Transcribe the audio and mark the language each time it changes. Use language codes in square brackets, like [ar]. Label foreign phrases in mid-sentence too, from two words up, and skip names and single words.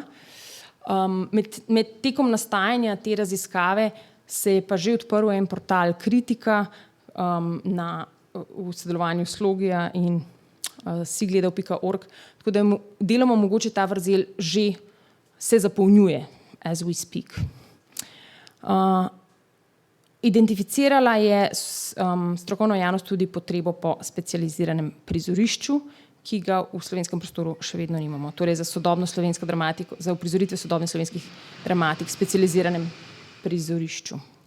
[sl] Med tekom nastajanja te raziskave se je pa že odprl en portal Kritika v sodelovanju s Slogija in sigledal.org, tako da deloma mogoče ta vrzel že se zapolnjuje [en] as we speak. [sl] Identificirala je strokovna javnost tudi potrebo po specializiranem prizorišču, ki ga v slovenskem prostoru še vedno nimamo. Torej za sodobno slovensko dramatiko, za uprizoritve sodobnih slovenskih dramatik, specializiranem prizorišču.